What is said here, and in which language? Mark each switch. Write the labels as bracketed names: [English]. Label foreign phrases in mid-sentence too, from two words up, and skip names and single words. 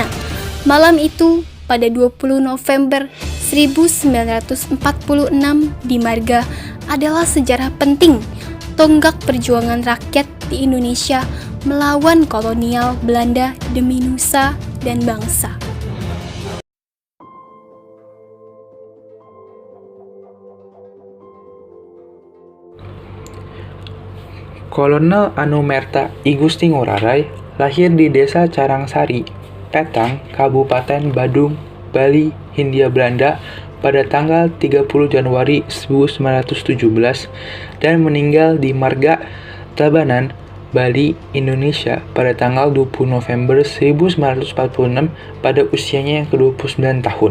[Indonesian] Malam itu pada 20 November 1946 di Marga adalah sejarah penting tonggak perjuangan rakyat di Indonesia melawan kolonial Belanda demi nusa dan bangsa. Kolonel Anumerta I Gusti Ngurah Rai lahir di Desa Carangsari, Petang, Kabupaten Badung, Bali, Hindia Belanda pada tanggal 30 Januari 1917 dan meninggal di Marga, Tabanan, Bali, Indonesia pada tanggal 20 November 1946 pada usianya yang ke-29 tahun.